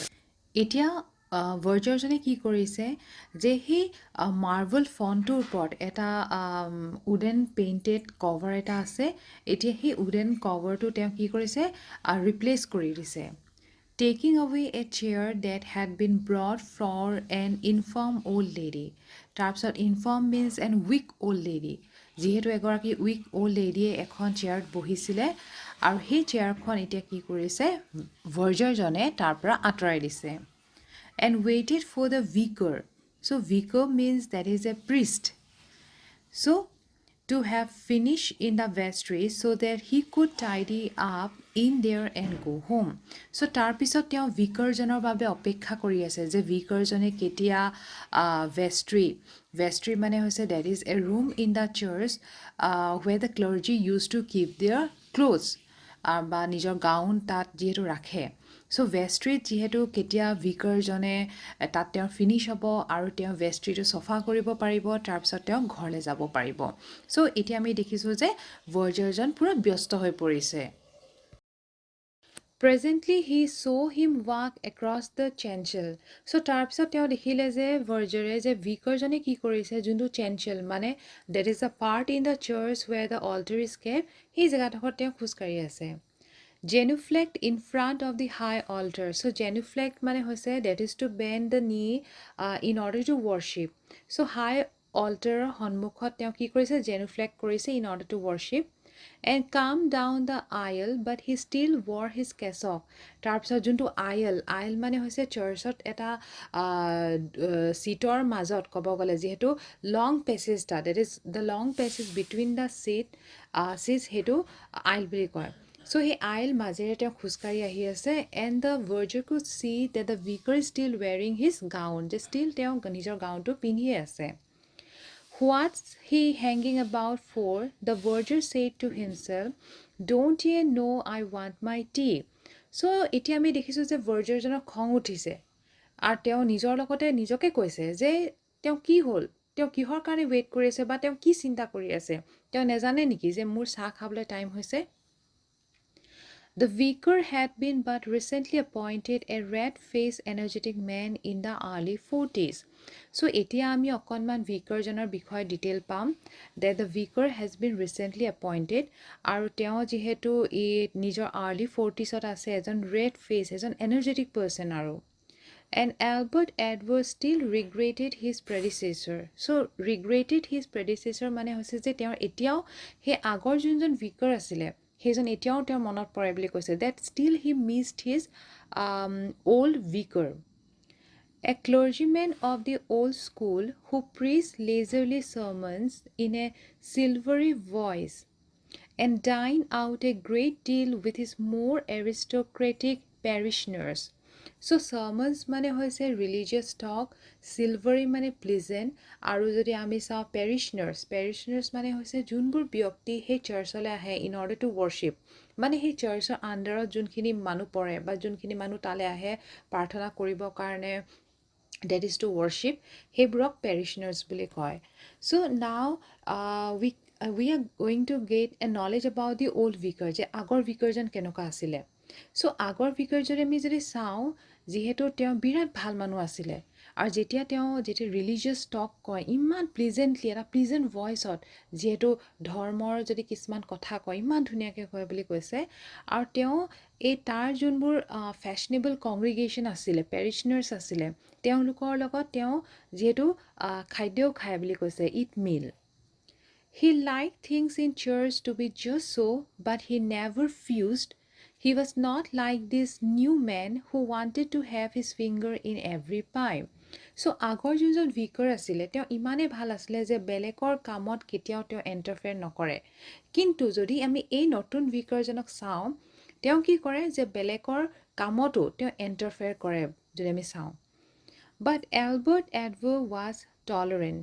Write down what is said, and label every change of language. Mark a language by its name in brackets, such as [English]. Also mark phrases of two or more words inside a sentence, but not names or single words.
[Assamese] এতিয়া ভাৰ্জাৰজনে কি কৰিছে যে সেই মাৰ্বল ফণ্টটোৰ ওপৰত এটা [English] wooden painted cover [Assamese] এটা আছে এতিয়া সেই উডেন কভাৰটো তেওঁ কি কৰিছে ৰিপ্লেচ কৰি দিছে [English] taking away a chair that had been brought for an infirm old lady [Assamese] তাৰপিছত [English] infirm means an weak old lady [Assamese] যিহেতু এগৰাকী [English] weak old ladyয়ে [Assamese] এখন চেয়াৰত বহিছিলে আৰু সেই চেয়াৰখন এতিয়া কি কৰিছে ভাৰ্জাৰজনে তাৰ পৰা আঁতৰাই দিছে [English] and waited for the vicar. So vicar means that is a priest. So to have finished in the vestry so that he could tidy up in there and go home. [Assamese] So তাৰপিছত তেওঁ vicarজনৰ বাবে অপেক্ষা কৰি আছে যে vicarজনে কেতিয়া vestry মানে হৈছে [English] that is a room in the church where the clergy used to keep their clothes [Assamese] বা নিজৰ গাউন তাত যিহেতু ৰাখে চ' ভেষ্ট্ৰিত যিহেতু কেতিয়া ভিকাৰজনে তাত তেওঁ ফিনিছ হ'ব আৰু তেওঁ ভেষ্ট্ৰিটো চফা কৰিব পাৰিব তাৰপিছত তেওঁ ঘৰলৈ যাব পাৰিব চ' এতিয়া আমি দেখিছোঁ যে ভাৰ্জাৰজন পূৰা ব্যস্ত হৈ পৰিছে [English] Presently he saw him walk across the chancel. [Assamese] So তাৰপিছত তেওঁ দেখিলে যে ভাৰ্জাৰে যে ভিকাৰজনে কি কৰিছে যোনটো chancel মানে [English] that is a part in the church where the altar is kept [Assamese] সেই জেগাডোখৰত তেওঁ খোজকাঢ়ি আছে [English] genuflect in front of the high altar. So genuflect [Assamese] মানে হৈছে [English] that is to bend the knee in order to worship. So high altar [Assamese] সন্মুখত তেওঁ কি কৰিছে [English] genuflect কৰিছে in order to worship and come down the aisle, but he still wore his cassock. [Assamese] তাৰপিছত যোনটো aisle মানে হৈছে চাৰ্চত এটা চিটৰ মাজত ক'ব গ'লে যিহেতু লং পেছেজটা [English] that is the long passage between the seats [Assamese] সেইটো aisle বুলি কয় [English] So he aisle [Assamese] মাজেৰে তেওঁ খোজকাঢ়ি আহি আছে [English] and the verger could see that the vicar is still wearing his gown [Assamese] যে still তেওঁ নিজৰ গাউনটো পিন্ধিয়ে আছে [English] What's he hanging about for? The verger said to himself, Don't ye know I want my tea? [Assamese] So এতিয়া আমি দেখিছোঁ যে ভাৰ্জাৰজনৰ খং উঠিছে আৰু তেওঁ নিজৰ লগতে নিজকে কৈছে যে তেওঁ কি হ'ল তেওঁ কিহৰ কাৰণে ৱেইট কৰি আছে বা তেওঁ কি চিন্তা কৰি আছে তেওঁ নেজানে নেকি যে মোৰ চাহ খাবলৈ টাইম হৈছে [English] The vicar had been but recently appointed a red-faced energetic man in the early 40s. So [Assamese] এতিয়া আমি অকণমান vicarজনৰ বিষয়ে ডিটেইল পাম [English] that the vicar has been recently appointed [Assamese] আৰু তেওঁ যিহেতু নিজৰ [English] early 40sত [Assamese] আছে এজন [English] red face এজন energetic person আৰু And Albert Edward still regretted his predecessor. So regretted his predecessor [Assamese] মানে হৈছে যে তেওঁৰ এতিয়াও সেই আগৰ যোনজন vicar আছিলে সেইজন এতিয়াও তেওঁৰ মনত পৰে বুলি কৈছে [English] that still he missed his old vicar. A clergyman of the old school who preached leisurely sermons in a silvery voice and dined out a great deal with his more aristocratic parishioners. So sermons [Assamese] মানে হৈছে [English] religious talk, [Assamese] silvery মানে pleasant আৰু যদি আমি চাওঁ parishioners মানে হৈছে যোনবোৰ ব্যক্তি সেই চাৰ্চলৈ আহে [English] in order to worship [Assamese] মানে সেই চাৰ্চৰ আণ্ডাৰত যোনখিনি মানুহ পৰে বা যোনখিনি মানুহ তালৈ আহে প্ৰাৰ্থনা কৰিবৰ কাৰণে [English] that is to worship [Assamese] সেইবোৰক parishioners বুলি কয় [English] so now we are going to get a knowledge about the old vicar [Assamese] যে আগৰ vicarজন কেনেকুৱা আছিলে [English] so [Assamese] আগৰ vicarজৰে আমি যদি চাওঁ যিহেতু তেওঁ বিৰাট ভাল মানুহ আছিলে আৰু যেতিয়া [English] religious talk [Assamese] কয় ইমান প্লিজেণ্টলি এটা প্লিজেণ্ট ভইচত যিহেতু ধৰ্মৰ যদি কিছুমান কথা কয় ইমান ধুনীয়াকৈ কয় বুলি কৈছে আৰু তেওঁ এই তাৰ যোনবোৰ [English] fashionable congregation [Assamese] আছিলে পেৰিছনাৰ্ছ আছিলে তেওঁলোকৰ লগত তেওঁ যিহেতু খাদ্যও খায় বুলি কৈছে [English] eat meal He liked things in church to be just so, but he never fused. He was not like this new man who wanted to have his finger in every pie. [Assamese] So আগৰ যোনজন vicar আছিলে তেওঁ ইমানেই ভাল আছিলে যে বেলেগৰ কামত কেতিয়াও তেওঁ ইণ্টাৰফেয়াৰ নকৰে কিন্তু যদি আমি এই নতুন vicarজনক চাওঁ তেওঁ কি কৰে যে বেলেগৰ কামতো তেওঁ ইণ্টাৰফেয়াৰ কৰে যদি আমি চাওঁ [English] But Albert Edward was tolerant.